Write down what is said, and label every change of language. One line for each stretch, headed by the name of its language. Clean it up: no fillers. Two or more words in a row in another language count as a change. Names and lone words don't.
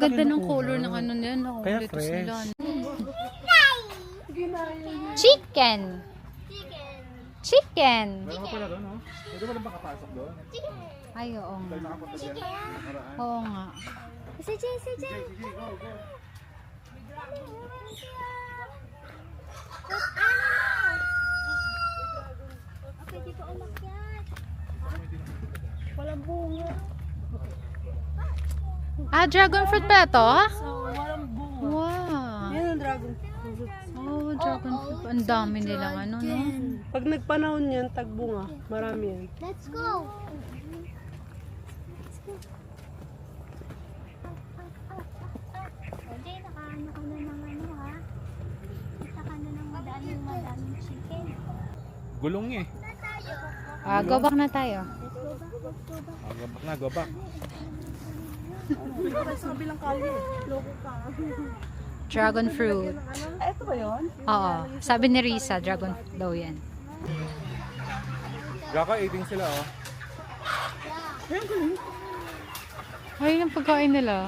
Filipino: Ang ganda ng color ng ano nila. No? Kaya Lettuce fresh. nila. Chicken! Chicken! Meron ka pala doon, no? Pwede mo lang makapasok doon? Ay, oo nga. Nakapunta dyan. Nakaraan. Oo nga. Si Jay, si Jay. Sige,
English: go, go. What animal?
Filipino: Okay, dito umakyat. Walang bunga. Ah,
English: dragon fruit
Filipino: pa to? Walang bunga. Wow. Yan ang
English: dragon fruit.
Filipino: Oh,
English: dragon fruit.
Filipino: Ang dami nilang ano, no? Pag nagpanahon yan, tagbunga. Marami yan.
English: Let's go.
Filipino: Jay, nakaano ka na ng ano ha? Kita ka na ng madaming chicken. Gulong eh. Ah,
English: go back
Filipino: na tayo.
English: Let's go back, let's go back.
Filipino: Ah,
English: go back
Filipino: na,
English: go back.
Filipino: Ito tayo sa kabilang kalye. Loko ka.
English: Dragon fruit.
Filipino: Ay, ito ba yun? Oo. Sabi ni Risa,
English: dragon fruit
Filipino: daw yan. Gaka, eating sila, oh. Ay, yung pagkain nila.